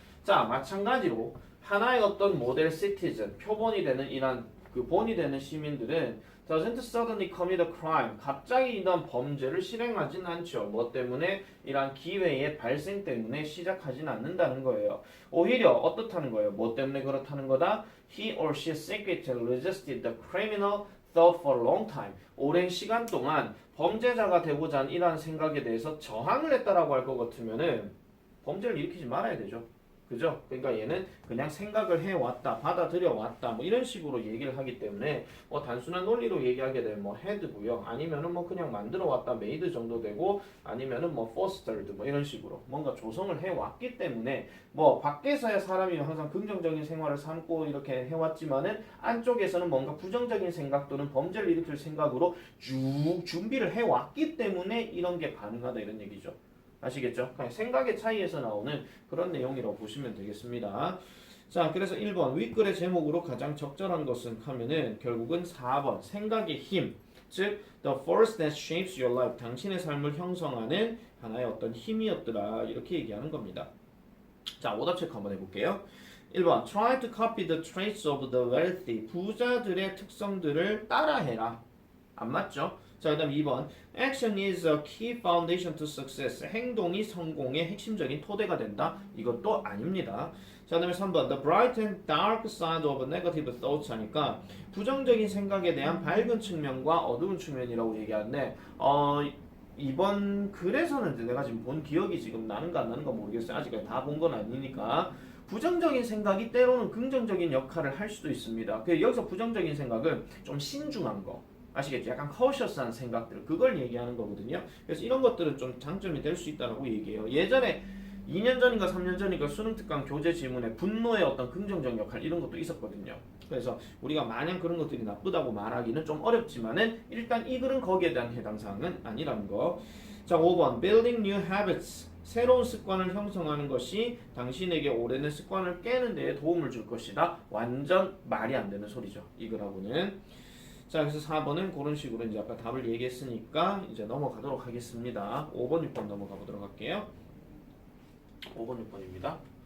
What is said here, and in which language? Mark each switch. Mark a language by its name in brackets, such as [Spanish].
[Korean] 자, 마찬가지로 하나의 어떤 모델 시티즌, 표본이 되는 이런 그 본이 되는 시민들은 [English] doesn't suddenly commit a crime. [Korean] 갑자기 이런 범죄를 실행하진 않죠. 뭐 때문에? 이러한 기회의 발생 때문에 시작하진 않는다는 거예요. 오히려 어떻다는 거예요? 뭐 때문에 그렇다는 거다? [English] He or she secretly resisted the criminal thought for a long time. [Korean] 오랜 시간 동안 범죄자가 되고자 하는 이러한 생각에 대해서 저항을 했다라고 할 것 같으면은 범죄를 일으키지 말아야 되죠. 그죠? 그러니까 얘는 그냥 생각을 해왔다, 받아들여왔다, 뭐 이런 식으로 얘기를 하기 때문에 뭐 단순한 논리로 얘기하게 되면 뭐 헤드고요. 아니면은 뭐 그냥 만들어왔다, 메이드 정도 되고 아니면은 뭐 fostered 뭐 이런 식으로 뭔가 조성을 해왔기 때문에 뭐 밖에서야 사람이 항상 긍정적인 생활을 삼고 이렇게 해왔지만은 안쪽에서는 뭔가 부정적인 생각 또는 범죄를 일으킬 생각으로 쭉 준비를 해왔기 때문에 이런 게 가능하다 이런 얘기죠. 아시겠죠? 그냥 생각의 차이에서 나오는 그런 내용이라고 보시면 되겠습니다. 자, 그래서 1번 윗글의 제목으로 가장 적절한 것은 하면은 결국은 4번 생각의 힘, 즉 [English] the force that shapes your life, [Korean] 당신의 삶을 형성하는 하나의 어떤 힘이었더라 이렇게 얘기하는 겁니다. 자, 오답 체크 한번 해볼게요. [English] 1번 try to copy the traits of the wealthy, [Korean] 부자들의 특성들을 따라해라. 안 맞죠? 자, 그 다음 [English] 2번 Action is a key foundation to success. [Korean] 행동이 성공의 핵심적인 토대가 된다. 이것도 아닙니다. 자, 그 다음에 3번 [English] The bright and dark side of negative thoughts [Korean] 하니까 부정적인 생각에 대한 밝은 측면과 어두운 측면이라고 얘기하는데 이번 글에서는 내가 지금 본 기억이 지금 나는가 안 나는가 모르겠어요. 아직까지 다 본 건 아니니까 부정적인 생각이 때로는 긍정적인 역할을 할 수도 있습니다. 그래서 여기서 부정적인 생각은 좀 신중한 거 아시겠죠? 약간 커셔스한 생각들 그걸 얘기하는 거거든요. 그래서 이런 것들은 좀 장점이 될 수 있다고 얘기해요. 예전에 2년 전인가 3년 전인가 수능 특강 교재 지문에 분노의 어떤 긍정적 역할 이런 것도 있었거든요. 그래서 우리가 마냥 그런 것들이 나쁘다고 말하기는 좀 어렵지만은 일단 이 글은 거기에 대한 해당 사항은 아니라는 거. 자, [English] 5번 Building new habits. [Korean] 새로운 습관을 형성하는 것이 당신에게 오래된 습관을 깨는 데에 도움을 줄 것이다. 완전 말이 안 되는 소리죠. 이 글하고는. 자, 그래서 4번은 그런 식으로 이제 아까 답을 얘기했으니까 이제 넘어가도록 하겠습니다. 5번, 6번 넘어가 보도록 할게요. 5번, 6번입니다.